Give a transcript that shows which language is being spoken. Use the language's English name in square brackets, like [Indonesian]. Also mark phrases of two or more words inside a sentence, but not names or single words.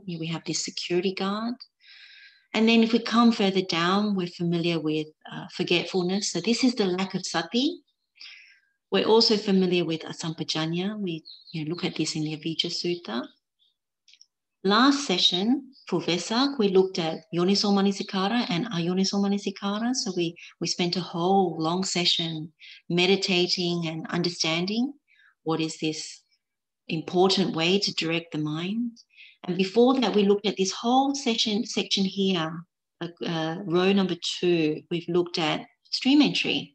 [English] We have this security guard. And then if we come further down, we're familiar with forgetfulness. So this is the lack of sati. We're also familiar with asampajanya. We look at this in the Avijja Sutta. Last session for Vesak, we looked at [Pali] yoniso manasikara [English] and [Pali] ayoniso manasikara. [English] So we spent a whole long session meditating and understanding what is this important way to direct the mind. And before that, we looked at this whole section here row number 2, we've looked at stream entry.